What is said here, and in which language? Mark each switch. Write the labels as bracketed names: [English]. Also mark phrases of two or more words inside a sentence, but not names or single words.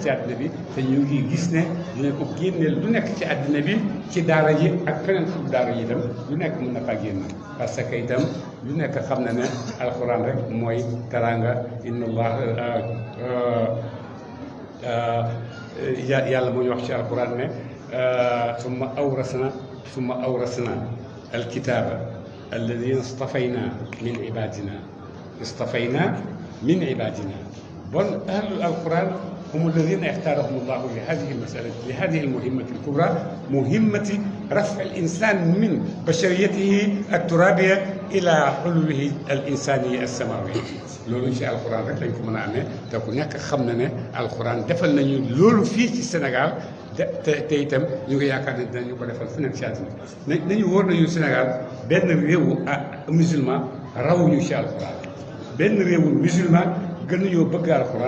[Wolof] ci àddina bi te ñu ngi gis ne dina ko génneel lu nekk ci àddina bi ci daara yi ak feneen fu daara yi itam lu nekk mën na faa génn [French] parce que [Wolof] itam lu nekk xam na ne alxuraan rek mooy teraanga [Arabic] إن الله [Wolof] yàlla moo ñu wax ci alxuraan ne [Arabic] ثم أورثنا الكتاب الذين اصطفينا من عبادنا bon أهل القرآن هم الذين اختارهم الله لهذه المسألة لهذه المهمة الكبرى مهمة رفع الإنسان من بشريته الترابية إلى علوه الإنساني السماوي [Wolof] loolu ci alxuraan rek lañ ko mën a amee te ku nekk xam na ne alxuraan defal nañu loolu fii ci Sénégal te itam ñu ngi yaakaar ne dinañu ko defal fu nekk ci àddina nañu wóor nañu Sénégal benn réewu musulman rawuñu ci alxuraan benn réewu musulman gënuñoo bëgg alxuraan